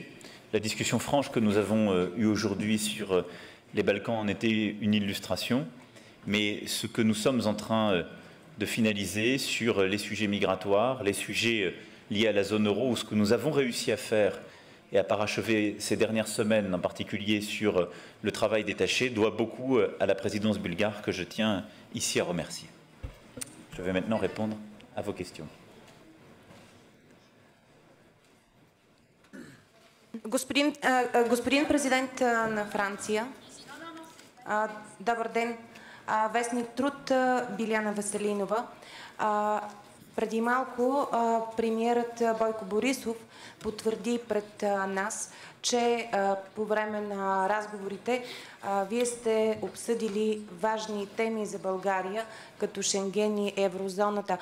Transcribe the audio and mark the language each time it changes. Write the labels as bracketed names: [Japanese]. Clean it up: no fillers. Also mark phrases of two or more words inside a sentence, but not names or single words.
[French] La discussion franche que nous avons eue aujourd'hui sur les Balkans en était une illustration, mais ce que nous sommes en train de finaliser sur les sujets migratoires, les sujets liés à la zone euro, ou ce que nous avons réussi à faire et à parachever ces dernières semaines, en particulier sur le travail détaché, doit beaucoup à la présidence bulgare que je tiens ici à remercier. Je vais maintenant répondre à vos questions. [Bulgarian] Господин президент на Франция, добър ден, вестник Труд, Биляна Веселинова. Преди малко премиерът Бойко Борисов потвърди пред нас, че по време на разговорите вие сте обсъдили важни теми за България, като Шенген и еврозоната.